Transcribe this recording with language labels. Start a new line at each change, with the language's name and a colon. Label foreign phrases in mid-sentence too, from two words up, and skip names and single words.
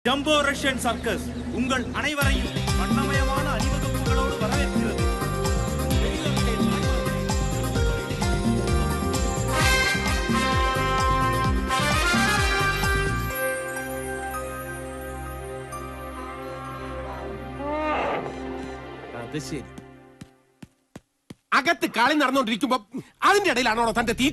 Tamil: ஜம்போ ரஷ்யன் சர்க்கஸ் உங்கள் அனைவரையும் வண்ணமயமான அணிவகுப்புகளோடு வரவேற்கிறது.
Malayalam: അത് ശരി. അകത്ത് കളി നടന്നുകൊണ്ടിരിക്കുമ്പോ അതിന്റെ ഇടയിലാണോ തന്റെ തീറ്റ?